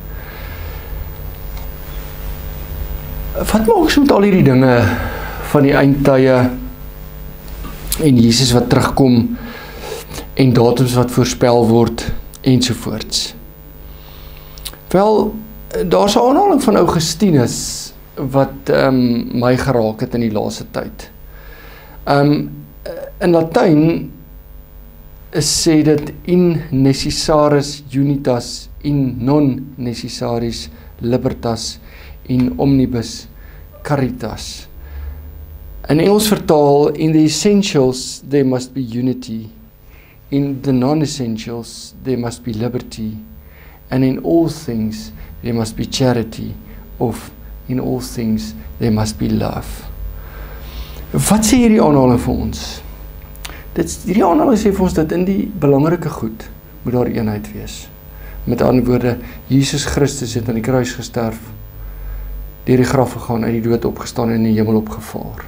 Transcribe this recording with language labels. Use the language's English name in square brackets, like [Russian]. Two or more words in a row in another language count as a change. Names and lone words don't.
[Afrikaans] Wat maak ons met al hierdie dinge van die eindtye en Jesus wat terugkom en datums wat voorspel word ensovoorts. Wel, daar's 'n aanhaling van Augustinus wat my geraak het in die laaste tyd. In Latyn sê dit [Latin] in necessaris unitas, in non necessaris libertas, in omnibus caritas. [Afrikaans] In Engels vertaal, [English] in the essentials there must be unity. In the non-essentials, there must be liberty, and in all things, there must be charity, of in all things, there must be love. [Afrikaans] Wat sê hierdie aanhaling vir ons? Hierdie aanhaling sê vir ons dat in die belangrike goed moet daar eenheid wees. Met ander woorde, Jesus Christus het aan die kruis gesterf, deur die graf gegaan, uit die dood opgestaan en in die hemel opgevaar.